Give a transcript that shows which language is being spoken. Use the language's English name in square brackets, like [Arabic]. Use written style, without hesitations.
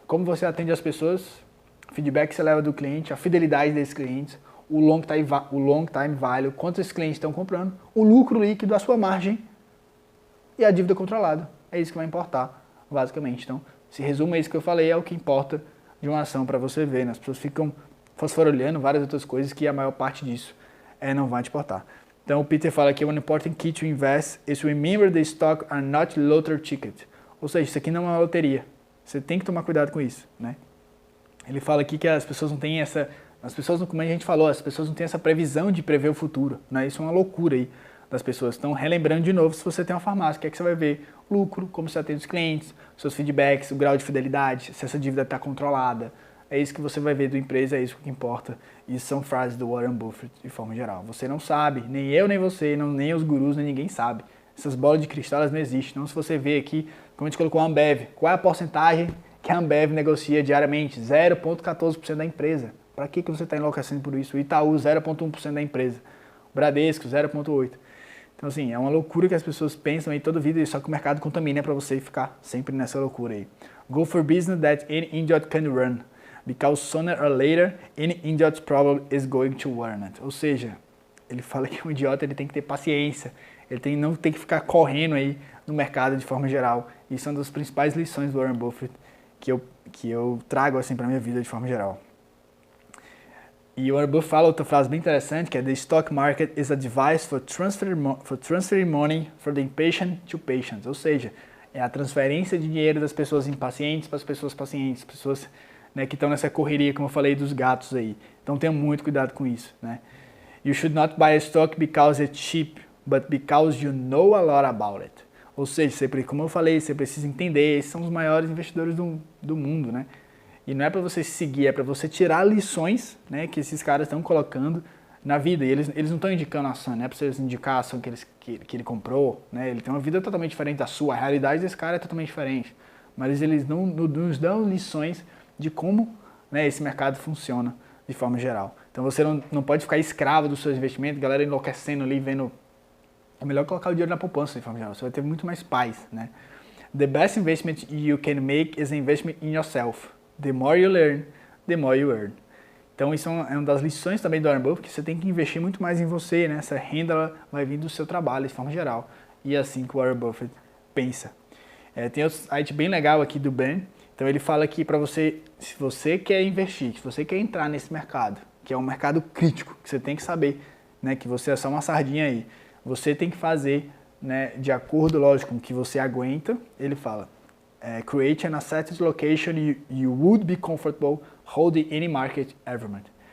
[Portuguese] Como você atende as pessoas, o feedback que você leva do cliente, a fidelidade desses clientes, o long time value, quantos esses clientes estão comprando, o lucro líquido, a sua margem e a dívida controlada. É isso que vai importar, basicamente. Então, se resume isso que eu falei, é o que importa de uma ação para você ver. Né? As pessoas ficam fosforolhando várias outras coisas que a maior parte disso não vai te importar. Então, o Peter fala que [English] one important key to invest is remember the stock are not lottery ticket. [Portuguese] Ou seja, isso aqui não é uma loteria. Você tem que tomar cuidado com isso, né? Ele fala aqui que as pessoas não têm essa... como a gente falou, as pessoas não têm essa previsão de prever o futuro, né? Isso é uma loucura aí das pessoas. Então, relembrando de novo, se você tem uma farmácia, o que é que você vai ver? Lucro, como você atende os clientes, seus feedbacks, o grau de fidelidade, se essa dívida está controlada. É isso que você vai ver da empresa, é isso que importa. Isso são frases do Warren Buffett de forma geral. Você não sabe, nem eu, nem você, nem os gurus, nem ninguém sabe. Essas bolas de cristal, elas não existem. Então, se você vê aqui, como a gente colocou a Ambev, qual é a porcentagem que a Ambev negocia diariamente? 0,14% da empresa. Para que você está enlouquecendo por isso? O Itaú, 0,1% da empresa. O Bradesco, 0,8%. Então, assim, é uma loucura que as pessoas pensam aí toda vida, só que o mercado contamina para você ficar sempre nessa loucura aí. [English] Go for business that any idiot can run. Because sooner or later, any idiot's problem is going to warn it. [Portuguese] Ou seja, ele fala que um idiota ele tem que ter paciência, não tem que ficar correndo aí no mercado de forma geral. Isso é uma das principais lições do Warren Buffett que eu trago assim para minha vida de forma geral. E o Warren Buffett fala outra frase bem interessante, que é: [English] The stock market is a device for transferring money from the impatient to patient. [Portuguese] Ou seja, é a transferência de dinheiro das pessoas impacientes para as pessoas pacientes, pessoas, né, que estão nessa correria, como eu falei, dos gatos aí. Então tenha muito cuidado com isso, né? [English] You should not buy a stock because it's cheap, but because you know a lot about it. [Portuguese] Ou seja, como eu falei, você precisa entender, esses são os maiores investidores do mundo, né? E não é para você seguir, é para você tirar lições, né, que esses caras estão colocando na vida. E eles não estão indicando a ação, não é para vocês indicar a ação que ele comprou, né? Ele tem uma vida totalmente diferente da sua, a realidade desse cara é totalmente diferente. Mas eles não nos dão lições de como, né, esse mercado funciona de forma geral. Então você não pode ficar escravo dos seus investimentos, galera enlouquecendo ali, vendo... É melhor colocar o dinheiro na poupança de forma geral, você vai ter muito mais paz, né? [English] The best investment you can make is an investment in yourself. The more you learn, the more you earn. [Portuguese] Então isso é uma das lições também do Warren Buffett, que você tem que investir muito mais em você, né? Essa renda vai vir do seu trabalho de forma geral. E é assim que o Warren Buffett pensa. Tem outro site bem legal aqui do Ben. Então ele fala que para você, se você quer investir, se você quer entrar nesse mercado, que é um mercado crítico, que você tem que saber, né, que você é só uma sardinha aí, você tem que fazer, né, de acordo, lógico, com o que você aguenta. Ele fala, [English] create an asset location you would be comfortable holding any market environment.